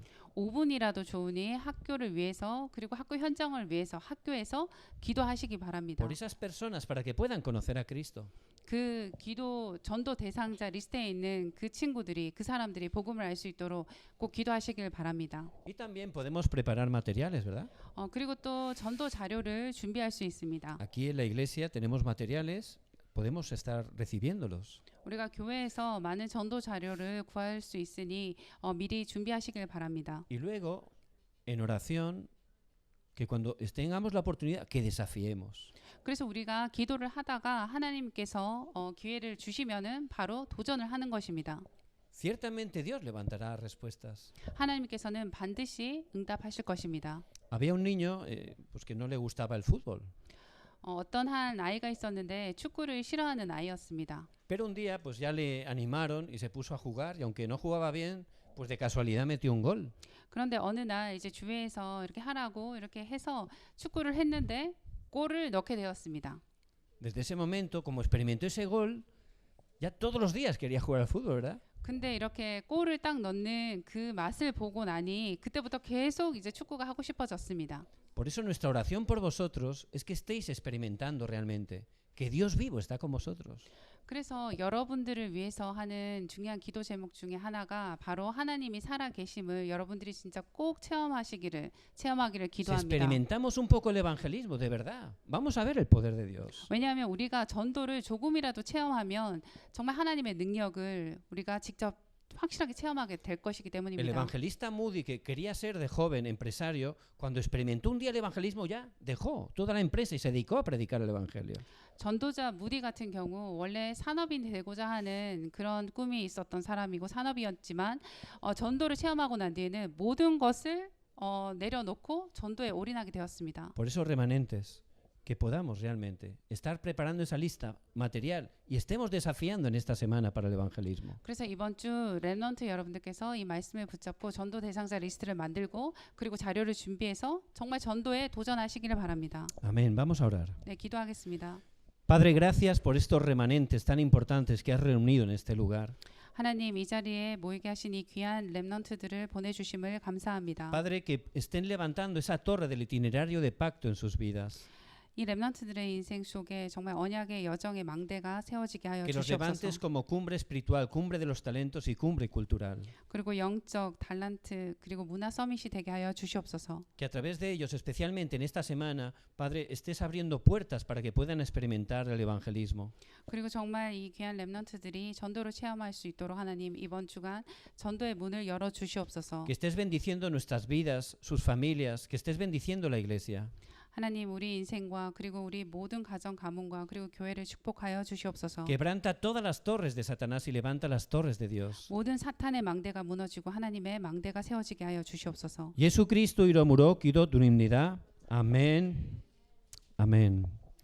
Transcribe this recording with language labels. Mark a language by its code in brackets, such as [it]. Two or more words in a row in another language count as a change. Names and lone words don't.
[ko] 5분이라도 좋으니 학교를 위해서 그리고 학교 현장을 위해서 학교에서 기도하시기 바랍니다. [es] Por esas personas para que puedan conocer a Cristo. [ko] 그 기도 전도 대상자 리스트에 있는 그 친구들이 그 사람들이 복음을 알 수 있도록 꼭 기도하시길 바랍니다. [es] Y también podemos preparar materiales, ¿verdad? [ko] 그리고 또 전도 자료를 준비할 수 있습니다. [es] Aquí en la iglesia tenemos materiales, podemos estar recibiéndolos. [ko] 우리가 교회에서 많은 전도 자료를 구할 수 있으니 미리 준비하시길 바랍니다. [es] Y luego, en oración, que cuando tengamos la oportunidad, que desafiemos. [ko] 그래서 우리가 기도를 하다가 하나님께서 기회를 주시면은 바로 도전을 하는 것입니다. [es] Ciertamente Dios levantará respuestas. [ko] 하나님께서는 반드시 응답하실 것입니다. [es] Había un niño pues que no le gustaba el fútbol. [ko] 어떤 한 아이가 있었는데 축구를 싫어하는 아이였습니다. [es] Pero un día pues ya le animaron y se puso a jugar y aunque no jugaba bien, pues de casualidad metió un gol. [ko] 그런데 어느 날 이제 주회에서 이렇게 하라고 이렇게 해서 축구를 했는데 골을 넣게 되었습니다. [es] Desde ese momento, como experimentó ese gol, ya todos los días quería jugar al fútbol, ¿verdad? [ko] 근데 이렇게 골을 딱 넣는 그 맛을 보고 나니 그때부터 계속 이제 축구가 하고 싶어졌습니다. [es] Por eso nuestra oración por vosotros es que estéis experimentando realmente que Dios vivo está con vosotros. [ko] 그래서 여러분들을 위해서 하는 중요한 기도 제목 중에 하나가 바로 하나님이 살아 계심을 여러분들이 진짜 꼭 체험하기를 [es] Si [ko] 기도합니다. [es] experimentamos un poco el evangelismo, de verdad, vamos a ver el poder de Dios. [ko] 왜냐하면 우리가 전도를 조금이라도 체험하면 정말 하나님의 능력을 우리가 직접 확실하게 체험하게 될 것이기 [es] El [ko] 때문입니다. [es] evangelista Moody, que quería ser de joven empresario, cuando experimentó un día el evangelismo ya dejó toda la empresa y se dedicó a predicar el evangelio. [ko] 전도자 무디 같은 경우 원래 산업인 되고자 하는 그런 꿈이 있었던 사람이고 산업이었지만 전도를 체험하고 난 뒤에는 모든 것을 내려놓고 전도에 올인하게 되었습니다. [es] Por eso, remanentes, que podamos realmente estar preparando esa lista material y estemos desafiando en esta semana para el evangelismo. [ko] 그래서 이번 주 랩넌트 여러분들께서 이 말씀을 붙잡고 전도 대상자 리스트를 만들고 그리고 자료를 준비해서 정말 전도에 도전하시기를 바랍니다. [es] Amén. Vamos a orar. [ko] 네, 기도하겠습니다. [es] Padre, gracias por estos remanentes tan importantes que has reunido en este lugar. [ko] 하나님, 이 자리에 모이게 하신 이 귀한 랩넌트들을 보내주심을 감사합니다. [es] Padre, que estén levantando esa torre del itinerario de pacto en sus vidas. [ko] 이 랩넌트들의 인생 속에 정말 언약의 여정의 망대가 세워지게 하여 [es] Que los levantes [ko] 주시옵소서. [es] como cumbre espiritual, cumbre de los talentos y cumbre cultural. [ko] 그리고 영적 달란트 그리고 문화 서밋이 되게 하여 주시옵소서. [es] Que a través de ellos, especialmente en esta semana, Padre, estés abriendo puertas para que puedan experimentar el evangelismo. [ko] 그리고 정말 이 귀한 랩넌트들이 전도를 체험할 수 있도록 하나님 이번 주간 전도의 문을 열어 주시옵소서. [es] Que estés bendiciendo nuestras vidas, sus familias, que estés bendiciendo la iglesia. [ko] 하나님, 우리 인생과 그리고 우리 모든 가정 가문과 그리고 교회를 축복하여 주시옵소서. [es] Quebranta todas las torres de Satanás y levanta las torres de Dios. [ko] 모든 사탄의 망대가 무너지고 하나님의 망대가 세워지게 하여 주시옵소서. Jesucristo 이름으로 기도드립니다. 아멘. 아멘.